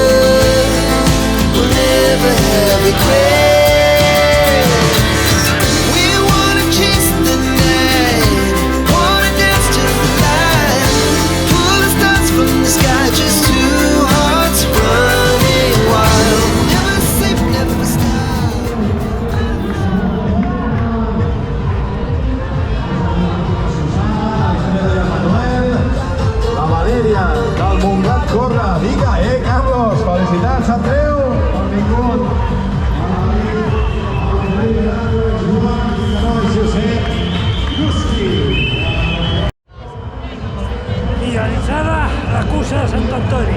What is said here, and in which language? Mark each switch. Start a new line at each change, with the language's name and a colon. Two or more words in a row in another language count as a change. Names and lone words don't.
English: We'll never have regrets. We wanna chase the night, wanna dance to the light, pull the stars from the sky, just two hearts running wild. Never sleep, never stop.
Catalan: Del Montgat corre, vinga, Carlos, felicitats, Breu, benvingut. Finalitzada la cursa de Sant Antoni.